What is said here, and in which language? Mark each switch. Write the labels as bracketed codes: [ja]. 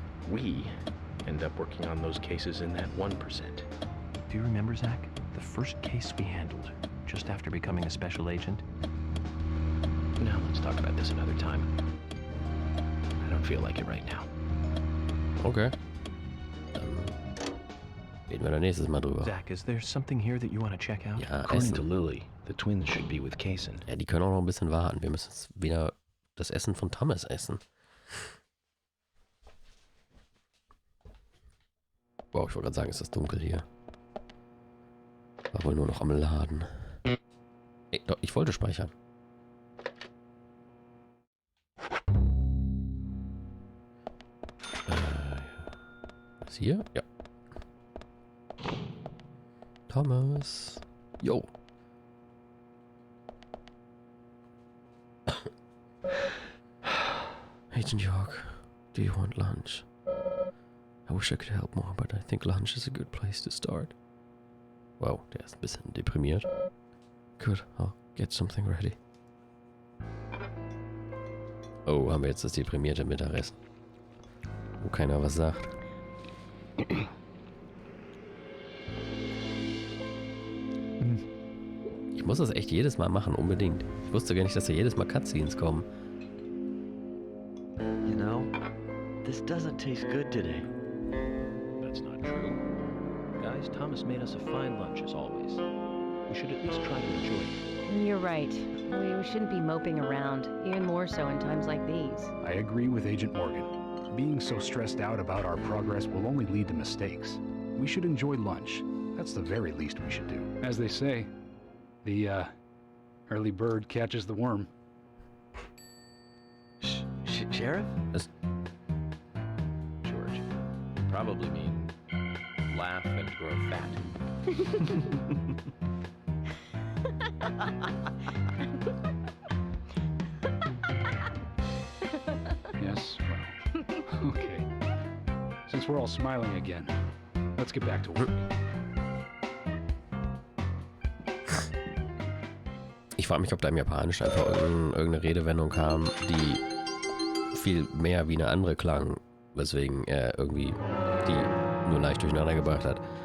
[en] We end up working on those cases in that 1%. Do you remember, Zach? The first case we handled, just after becoming a special agent? No, let's talk about this another time. I don't feel like it right now. Okay. [de] Dann reden wir da nächstes Mal drüber. [en] Zach, is there something here that you want to check out? [de] Ja, [en] According to [de] Essen. [en] Lily, the twins should be with Kaysen. [de] Ja, die können auch noch ein bisschen warten. Wir müssen jetzt wieder das Essen von Thomas essen. Wow, ich wollte gerade sagen, ist das dunkel hier. War wohl nur noch am Laden. Ey, doch, ich wollte speichern. Ist hier? Ja. Pommes. Jo. [en] Agent York, do you want lunch? I wish I could help more, but I think lunch is a good place to start. [de] Wow, der ist ein bisschen deprimiert. [en] Good, I'll get something ready. [de] Oh, haben wir jetzt das deprimierte Mittagessen. Wo keiner was sagt. Ich muss das echt jedes Mal machen, unbedingt. Ich wusste gar nicht, dass da jedes Mal Cutscenes kommen. [en] You know, this doesn't taste good today. That's not true. Guys, Thomas made us a fine lunch as always. We should at least try to enjoy it. You're right. We shouldn't be moping around, even more so in times like these. I agree with Agent Morgan. Being so stressed out about our progress will only lead to mistakes. We should enjoy lunch. That's the very least we should do. As they say, the early bird catches the worm. Sheriff? George, probably mean laugh and grow fat. Yes, well, okay. Since we're all smiling again, let's get back to work. [de] Ich frage mich, ob da im Japanischen einfach irgendeine Redewendung kam, die viel mehr wie eine andere klang, weswegen er irgendwie die nur leicht durcheinander gebracht hat.